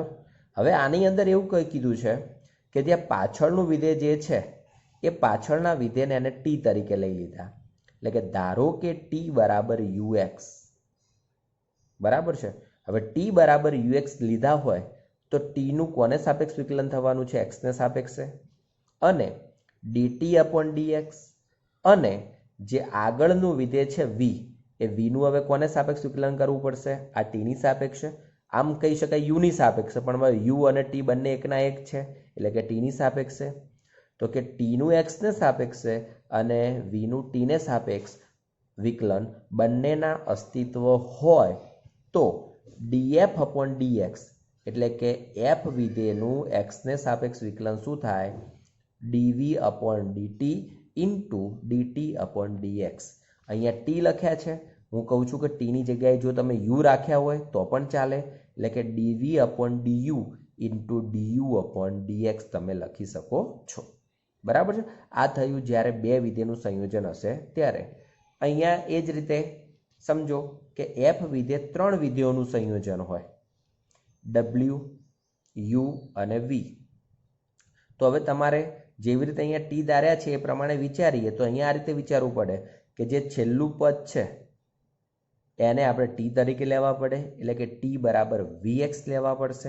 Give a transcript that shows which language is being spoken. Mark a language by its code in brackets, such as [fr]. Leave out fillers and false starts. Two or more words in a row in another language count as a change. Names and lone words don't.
[gu] હવે આની અંદર એવું કઈ કીધું છે કે જ્યાં પાછળનું વિધેય જે છે એ પાછળના વિધેયને એને t તરીકે લઈ લીધા. એટલે કે ધારો કે t બરાબર ux, બરાબર છે. હવે t બરાબર ux લીધા હોય તો t નું કોને સાપેક્ષ વિકલન થવાનું છે? x ને સાપેક્ષે. [en] અને dt upon dx, [gu] અને જે આગળનું વિધેય છે v, એ v નું હવે કોને સાપેક્ષ વિકલન કરવું પડશે? આ t ની સાપેક્ષે. આમ કહી શકાય u ની સાપેક્ષે, પણ હવે u અને t બંને એકના એક છે એટલે કે t ની સાપેક્ષે. તો કે t નું x ને સાપેક્ષે અને v નું t ને સાપેક્ષ વિકલન બંનેના અસ્તિત્વ હોય તો [en] df upon dx [gu] એટલે કે f વિધેયનું x ને સાપેક્ષ વિકલન શું થાય? [en] dv upon dt into dt upon dx. [gu] અહીંયા t લખ્યા છે, હું કહું છું કે t ની જગ્યાએ જો તમે u રાખ્યા હોય તો પણ ચાલે. એટલે કે [en] dv upon du into du upon dx [gu] તમે લખી શકો છો, બરાબર છે. આ થયું જ્યારે બે વિધેયનું સંયોજન હશે ત્યારે. અહીંયા એ જ રીતે સમજો કે f વિધેય ત્રણ વિધેયોનું સંયોજન હોય, w, u અને v. તો હવે તમારે જેવી રીતે અહીંયા t ધાર્યા છે એ પ્રમાણે વિચારીએ તો અહીંયા આ રીતે વિચારવું પડે કે જે છેલ્લું પદ છે એને આપણે t તરીકે લેવા પડે, એટલે કે t બરાબર vx લેવા પડશે.